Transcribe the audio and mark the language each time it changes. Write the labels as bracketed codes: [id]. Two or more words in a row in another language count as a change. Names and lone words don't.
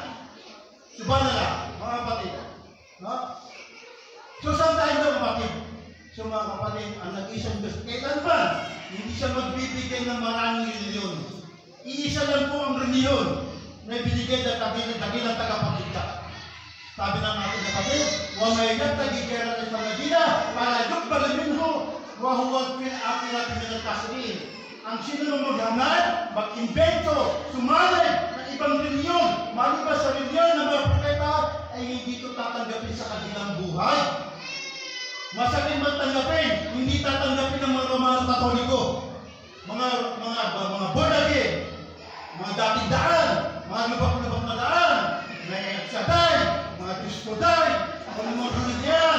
[tl] Subala na, mga kapatid. No? So, saan tayo na kapatid? So, mga kapatid, ang nag-isang Diyos, kailanman, hindi siya magbibigay ng maraming reliyon. Iisa lang po ang reliyon na ibinigay ng dakilang tagapagligta. Sabi ng ating kapatid, [ar] وَمَيْ يَبْتَغِي غَيْرَ الْإِسْلَامِ فَلَا يُقْبَلْ مِنْهُ وَهُوَ فِي الْآخِرَةِ مِنَ الْخَاسِرِينَ. [tl] Ang sino na maghanap, mag-invento, sumalay ng ibang reliyon, maliban sa reliyon ng mga propeta, ay hindi ito tatanggapin sa kanilang buhay. Masakit man tanggapin, hindi tatanggapin ng mga Romano Katoliko, mga [en] born again, [tl] mga dating daan, mga lubak-lubak na daan, mga nagsaday, mga diskoday, mga reliyon yan.